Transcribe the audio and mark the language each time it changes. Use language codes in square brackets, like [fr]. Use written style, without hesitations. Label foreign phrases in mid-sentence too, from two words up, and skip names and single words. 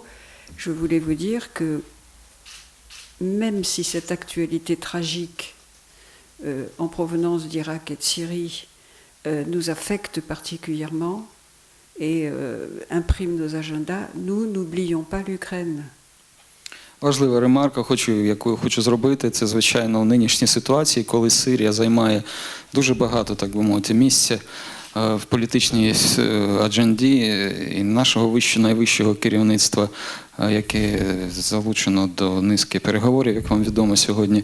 [fr] Je voulais vous dire que même si cette actualité tragique en provenance d'Irak et de Syrie nous affecte particulièrement et imprime nos agendas, nous n'oublions pas l'Ukraine. [uk] Важлива ремарка, яку я хочу зробити, це, звичайно, в нинішній ситуації, коли Сирія займає дуже багато, так би мовити, місця в політичній адженді і нашого найвищого керівництва, яке залучено до низки переговорів, як вам відомо сьогодні.